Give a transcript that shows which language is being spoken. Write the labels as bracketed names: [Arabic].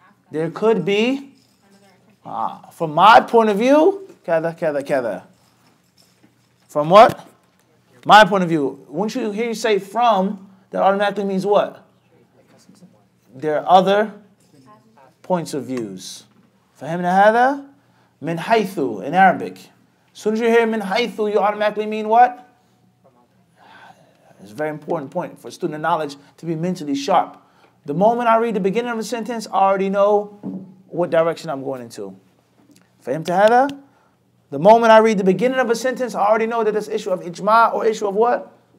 [English] There could be, from my point of view, kada. From what? My point of view. Once you hear you say from, that automatically means what? There are other points of views. [Arabic] فهمنا هذا؟ من حيث [English] in Arabic. As soon as you hear min haythu, you automatically mean what? It's a very important point for student knowledge to be mentally sharp. The moment I read the beginning of a sentence, I already know what direction I'm going into. [Arabic] فهمت هذا? [English] The moment I read the beginning of a sentence, I already know that it's issue of ijma or issue of what?